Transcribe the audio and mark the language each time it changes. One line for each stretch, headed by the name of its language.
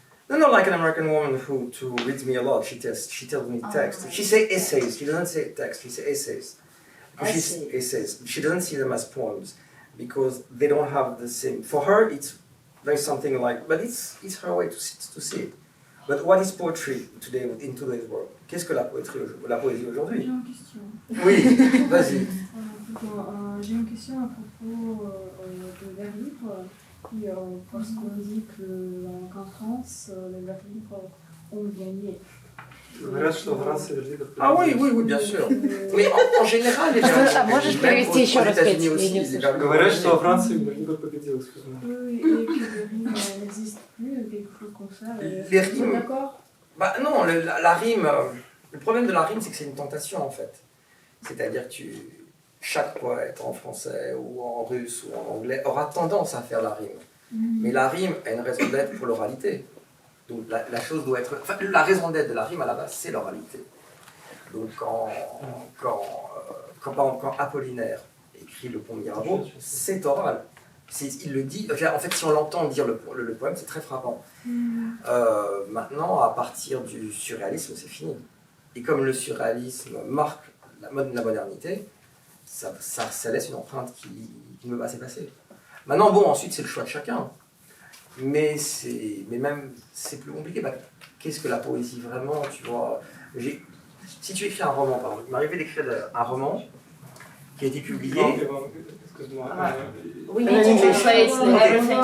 English: No, like an American woman who reads me a lot. She tells me text. She says essays. She doesn't say text. She says essays. Essays. She doesn't see them as poems because they don't have the same. For her, there's something like, but it's her way to see it. But what is poetry today in today's world?
French: Qu'est-ce que la poésie aujourd'hui? J'ai une question. Oui, vas-y. J'ai une question à propos de vers libres. Parce qu'on dit qu'en France, les vers libres ont gagné.
Russian: Говорят, что в Франции верлибр
French: Ah oui, bien sûr. Mais en général, les
Russian: можешь перевести еще раз, Петя? Я не услышала. Говорят, что во Франции верлибр победил.
French: Oui, et que les rimes n'existent plus, quelque chose comme ça. Les rimes. D'accord? Bah non, la rime. Le problème de la rime, c'est que c'est une tentation en fait. C'est-à-dire que chaque poète en français ou en russe ou en anglais aura tendance à faire la rime. Mais la rime a une raison d'être pour l'oralité. Donc la chose doit être... Enfin, la raison d'être de la rime à la base, c'est l'oralité. Donc quand Apollinaire écrit le pont Mirabeau, c'est oral. Il le dit... En fait, si on l'entend dire le poème, c'est très frappant. Maintenant, à partir du surréalisme, c'est fini. Et comme le surréalisme marque la modernité, ça laisse une empreinte qui ne peut pas s'effacer. Maintenant, bon, ensuite, c'est le choix de chacun. Mais même, c'est plus compliqué. Bah, qu'est-ce que la poésie vraiment, tu vois? Si tu écris un roman, par exemple, il m'est arrivé d'écrire un roman qui a été publié. Excuse-moi.
English: We need to translate everything.